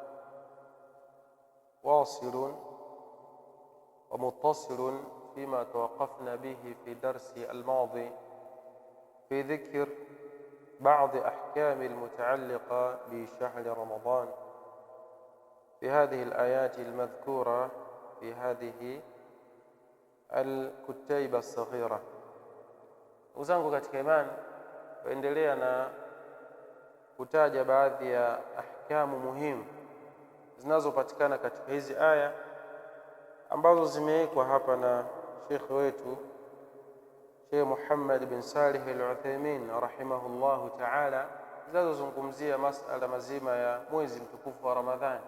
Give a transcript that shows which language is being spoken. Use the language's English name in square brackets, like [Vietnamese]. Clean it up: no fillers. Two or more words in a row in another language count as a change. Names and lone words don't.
[Arabic] واصل ومتصل فيما توقفنا به في درس الماضي في ذكر بعض أحكام المتعلقة بشهر رمضان في هذه الآيات المذكورة في هذه الكتيبة الصغيرة. [Swahili] Uzangu katika imani, tuendelea na kutaja baadhi ya ahkamu muhimu zinazopatikana katika hizi aya ambazo zimewekwa hapa na Sheikh wetu Sheikh Muhammad bin Salih al-Uthaymeen [Arabic] رحمه الله تعالى, [Swahili] zinazozungumzia masala mazima ya mwezi mtukufu wa Ramadhani.